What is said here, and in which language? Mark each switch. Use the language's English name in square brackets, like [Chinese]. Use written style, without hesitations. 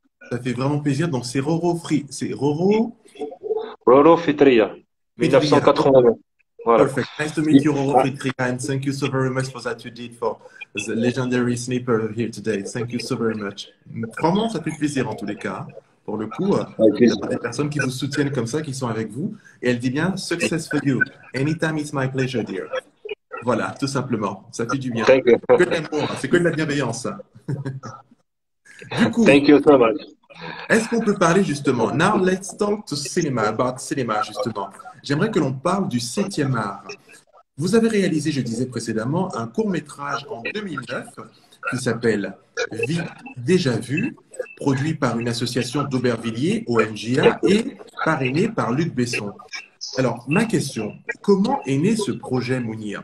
[French] Ça fait vraiment plaisir. Donc, c'est Roro Free, c'est Roro Rolo Fitria, Fitria. 1989. Voilà. [English] Perfect. Nice to meet you, Roro Fitria, and thank you so very much for that you did for the legendary sniper here today. Thank you so very much. [French] Vraiment, ça fait plaisir en tous les cas. Pour le coup, d'avoir des personnes qui vous soutiennent comme ça, qui sont avec vous. Et elle dit bien, [English] success for you. Anytime it's my pleasure, dear. [French] Voilà, tout simplement. Ça fait du bien. [English] Thank you. [French] Que de l'amour, hein. C'est que de la bienveillance, ça. Du coup, [English] Thank you so much. [French] est-ce qu'on peut parler justement? [English] Now let's talk to cinema, about cinema justement. [French] J'aimerais que l'on parle du septième art. Vous avez réalisé, je disais précédemment, un court-métrage en 2009 qui s'appelle Vie déjà vue, produit par une association d'Aubervilliers, ONJA, et parrainé par Luc Besson. Alors, ma question, comment est né ce projet Mounir?